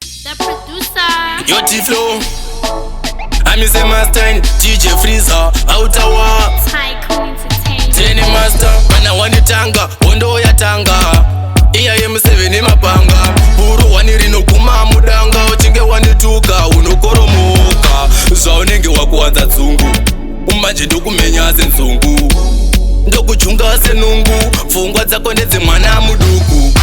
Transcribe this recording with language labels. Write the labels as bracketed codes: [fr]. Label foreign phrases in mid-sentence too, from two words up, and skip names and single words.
[en] The producer. Yo, T-Flow. I'm Mr. Mustang, D J Freezer, Outer Wa. Tycoon Entertainment. Tenny Master, when I want it tanga, [sn] Hondo ya tanga. Iya M seven imapanga. Buru wani rino kuma mudanga, uchinge wani tuka, unokoromoka. Zvaunenge wakuwadza dzungu. Umanje ndokumenya senzungu. Ndokuchunga senungu, pfungwa dzako ndedze mwana muduku.